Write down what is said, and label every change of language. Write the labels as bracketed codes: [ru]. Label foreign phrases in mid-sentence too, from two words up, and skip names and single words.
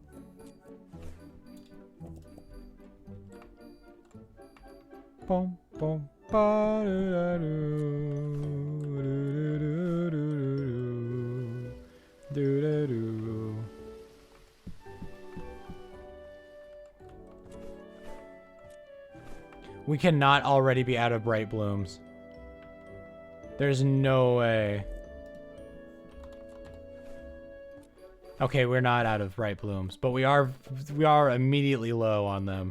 [en] Boom, boom, ba do da do da do. We cannot already be out of bright blooms. There's no way. Okay, we're not out of bright blooms, but we are immediately low on them.